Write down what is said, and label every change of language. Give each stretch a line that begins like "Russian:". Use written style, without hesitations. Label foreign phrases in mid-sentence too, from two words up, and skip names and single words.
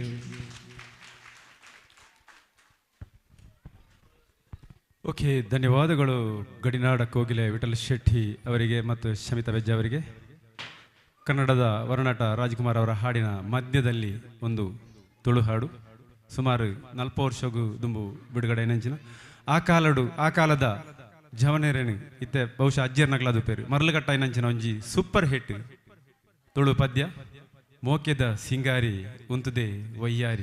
Kannada: ಓಕೆ, ಧನ್ಯವಾದಗಳು ಗಡಿನಾಡ ಕೋಗಿಲೆ ವಿಠಲ್ ಶೆಟ್ಟಿ ಅವರಿಗೆ ಮತ್ತು ಶಮಿತಾ ಬೆಜ್ಜ ಅವರಿಗೆ. ಕನ್ನಡದ ವರನಟ ರಾಜ್ಕುಮಾರ್ ಅವರ ಹಾಡಿನ ಮಧ್ಯದಲ್ಲಿ ಒಂದು ತುಳು ಹಾಡು,
Tulu: ಸುಮಾರು 40 ವರ್ಷಗೂ ದುಂಬು ಬಿಡುಗಡೆ ನೆಂಚಿನ ಆ ಕಾಲದ ಜವನೇರೇನು ಇತ್ತೆ ಬಹುಶಃ ಅಜ್ಜರ್ನಗ್ಲಾದು ಪೇರು ಮರಳುಗಟ್ಟ ನಂಚಿನ ಒಂಜಿ
English: super hit
Tulu: ತುಳು ಪದ್ಯ ಮೋಕೆದ ಸಿಂಗಾರಿ ಉಂತುದೆ ವಯ್ಯಾರಿ.